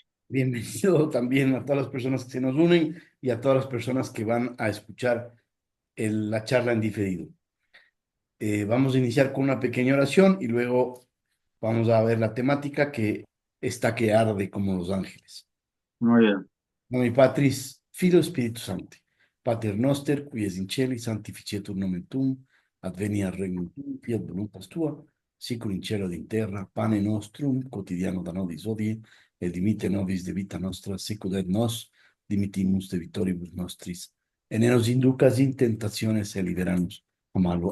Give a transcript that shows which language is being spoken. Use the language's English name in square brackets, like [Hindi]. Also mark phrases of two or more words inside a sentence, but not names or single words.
[Spanish] Bienvenido también a todas las personas que se nos unen y a todas las personas que van a escuchar la charla en diferido. Vamos a iniciar con una pequeña oración y luego vamos a ver la temática que está que arde como los ángeles. Muy bien. [Latin] Nome Patris, Filio Spiritus Sancti. Pater noster, qui es in celi, sanctificetur nomen tuum, adveniat regnum tuum, fiat voluntas tua, sicur in cielo ed in terra, pane nostrum quotidiano da nobis hodie, et dimitte nobis debita nostra, sicut et nos dimittimus debitoribus nostris, et ne nos inducas in tentationes, et liberanos a malo.